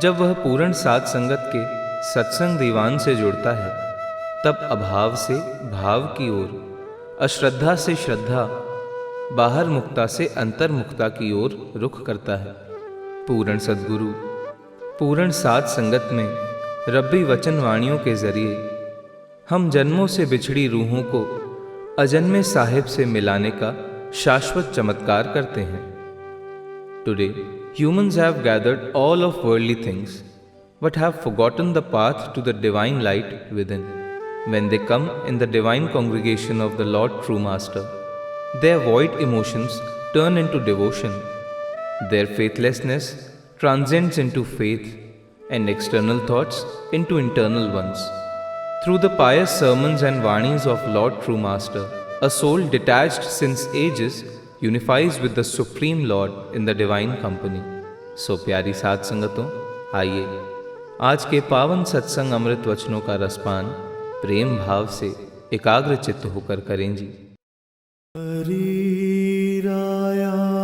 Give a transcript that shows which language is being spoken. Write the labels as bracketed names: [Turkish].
[Hindi] जब वह पूर्ण साध संगत के सत्संग दीवान से जुड़ता है, तब अभाव से भाव की ओर, अश्रद्धा से श्रद्धा, बाहर मुक्ता से अंतर्मुक्ता की ओर रुख करता है। पूर्ण सद्गुरु, पूर्ण साध संगत में रब्बी वचन वाणियों के जरिए हम जन्मों से बिछड़ी रूहों को अजन्मे साहिब से मिलाने का शाश्वत चमत्कार करते हैं। [English] Today humans have gathered all of worldly things but have forgotten the path to the divine light within. When they come in the divine congregation of the Lord True Master, their void emotions turn into devotion. Their faithlessness transcends into faith and external thoughts into internal ones. Through the pious sermons and vanis of Lord True Master, a soul detached since ages unifies with the Supreme Lord in the divine company. [Hindi] So प्यारी साध संगतों, आइए आज के पावन सत्संग अमृत वचनों का रसपान प्रेम भाव से एकाग्र चित्त होकर करें जी। हरि राया